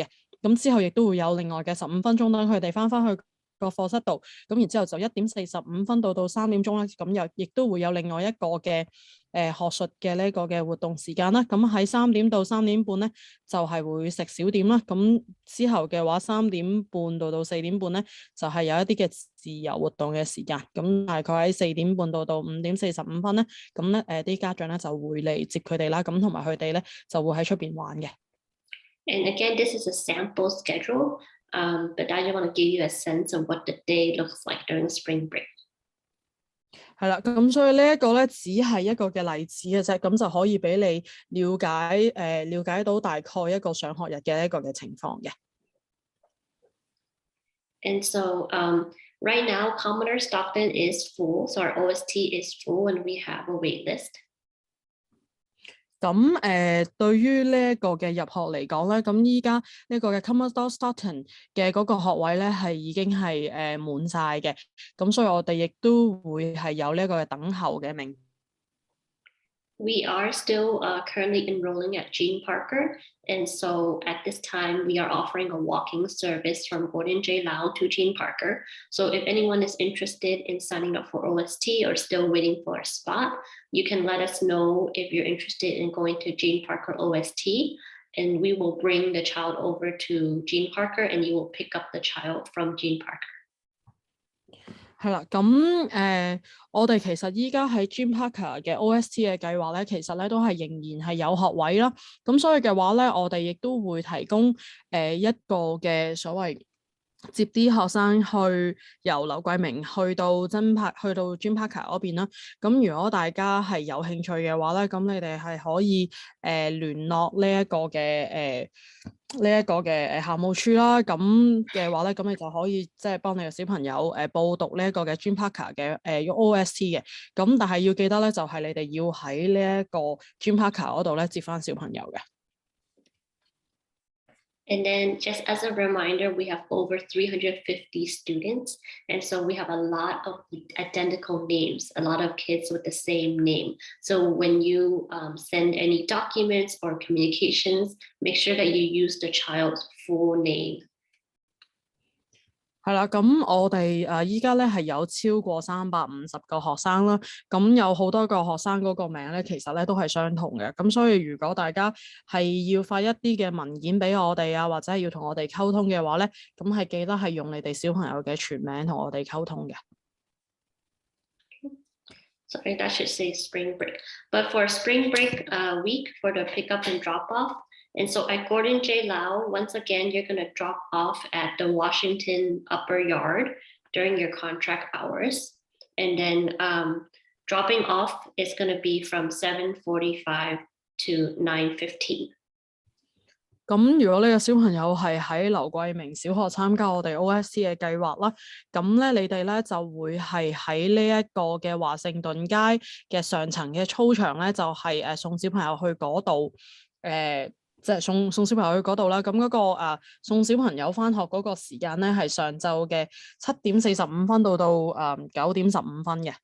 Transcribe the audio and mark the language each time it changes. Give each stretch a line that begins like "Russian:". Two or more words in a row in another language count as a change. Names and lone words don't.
Cantonese: 咁之後亦都會有另外嘅15分鐘等佢哋翻去個課室度，咁然之後就1:45到3點鐘啦，咁又亦都會有另外一個嘅學術嘅呢個嘅活動時間啦。咁喺3點到3點半咧，就係會食小點啦。咁之後嘅話3點半到4點半咧，就係有一啲嘅自由活動嘅時間。咁大概喺4點半到5:45咧，咁咧啲家長咧就會嚟接佢哋啦。咁同埋佢哋咧就會喺出邊玩嘅。
English: And again, this is a sample schedule, but I just want to give you a sense of what the day looks like during spring break.
Cantonese: 係啦，咁所以呢一個咧只係一個嘅例子嘅啫，咁就可以俾你了解到大概一個上學日嘅一個嘅情況嘅。
English: And so right now, Commoner Stockton is full, so our OST is full, and we have a wait list.
Cantonese: 咁對於呢一個嘅入學嚟講咧，咁依家呢個嘅 Commodore Stockton 嘅嗰個學位咧係已經係滿晒嘅，咁所以我哋亦都會係有呢一個嘅等候嘅名。
English: We are still currently enrolling at Gene Parker, and so at this time we are offering a walking service from Gordon J. Lau to Gene Parker. So if anyone is interested in signing up for OST or still waiting for a spot, you can let us know if you're interested in going to Gene Parker OST, and we will bring the child over to Gene Parker, and you will pick up the child from Gene Parker.
Cantonese: 係啦，咁我哋其實依家喺 Gene Parker 嘅 OST 嘅計劃咧，其實咧都係仍然係有學位啦。咁所以嘅話咧，我哋亦都會提供一個嘅所謂接啲學生去由劉桂明去到Gene Parker 嗰邊啦。咁如果大家係有興趣嘅話咧，咁你哋係可以聯絡呢一個嘅校務處啦。咁嘅話咧，咁你就可以即係幫你嘅小朋友報讀呢一個嘅Gene Parker 嘅OST 嘅。咁但係要記得咧，就係你哋要喺呢一個Gene Parker 嗰度咧接翻小朋友嘅。
English: And then just as a reminder, we have over 350 students. And so we have a lot of identical names, a lot of kids with the same name. So when you send any documents or communications, make sure that you use the child's full name.
Cantonese: 係啦，咁我哋依家咧係有超過350個學生啦，咁有好多個學生嗰個名咧，其實咧都係相同嘅。咁所以如果大家係要發一啲嘅文件俾我哋啊，或者係要同我哋溝通嘅話咧，咁係記得係用你哋小朋友嘅全名同我哋溝通嘅。
English: Sorry, that should say spring break. But for spring break week, for the pickup and drop off, and so at Gordon J. Lau, once again, you're going to drop off at the Washington upper yard during your contract hours. And then Dropping off is going to be from 7:45 to 9:15.
Cantonese: 咁如果你個小朋友係喺劉桂明小學參加我哋 OST 嘅計劃啦，咁咧你哋咧就會係喺呢一個嘅華盛頓街嘅上層嘅操場咧，就係、送小朋友去嗰度，即係送小朋友去嗰度啦。咁嗰、個送小朋友返學嗰個時間咧係上晝嘅7:45到9:15嘅。